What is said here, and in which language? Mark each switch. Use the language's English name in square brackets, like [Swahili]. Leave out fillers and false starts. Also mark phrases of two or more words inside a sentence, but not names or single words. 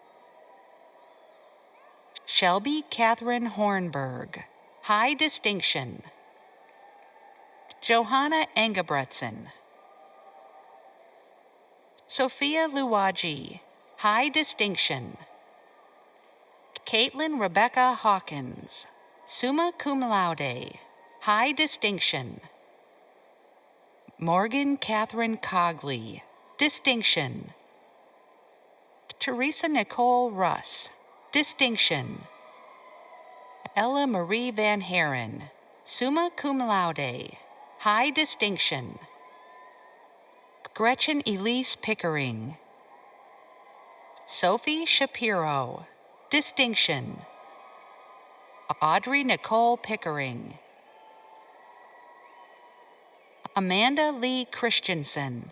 [English] Shelby Catherine Hornberg, high distinction. Johanna Engebretson. Sophia Luwaji, high distinction. Caitlin Rebecca Hawkins, [Latin] summa cum laude, [English] high distinction. Morgan Catherine Cogley, distinction. Teresa Nicole Russ, distinction. Ella Marie Van Haren, summa cum laude, high distinction. Gretchen Elise Pickering. Sophie Shapiro, distinction. Audrey Nicole Pickering. Amanda Lee Christensen.